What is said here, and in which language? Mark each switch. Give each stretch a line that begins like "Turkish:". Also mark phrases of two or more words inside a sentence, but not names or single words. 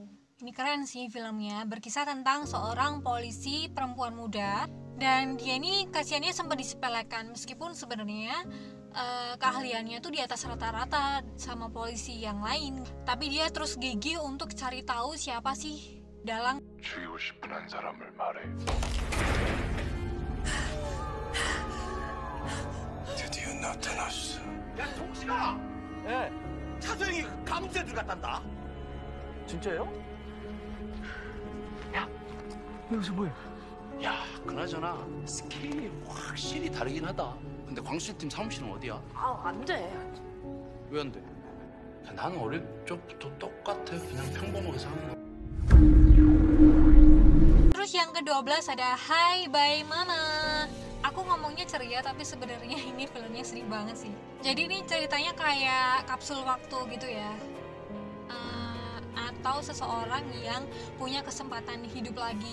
Indonesian: Ini keren sih filmnya, berkisah tentang seorang polisi perempuan muda, dan dia ini kasihannya sempat disepelekan meskipun sebenarnya keahliannya tuh di atas rata-rata sama polisi yang lain, tapi dia terus gigih untuk cari tahu siapa sih dalang.
Korean: 죽이고 싶은 한 사람을 말해. 드디어 나타났어. 야, 동식아! 예. 차소영이 감옥에 들어갔단다. 진짜요? 여기서 뭐해? 야, 그나저나 스케일이 확실히 다르긴 하다. 근데 광수팀 사무실은 어디야? 안 돼. 왜 안 돼? 야, 나는 어릴 적부터 똑같아. 그냥 평범하게 사는 거.
Indonesian: Terus yang ke-12 ada Hi Bye Mama. Aku ngomongnya ceria tapi sebenarnya ini filmnya sedih banget sih. Jadi ini ceritanya kayak kapsul waktu gitu ya. Atau seseorang yang punya kesempatan hidup lagi.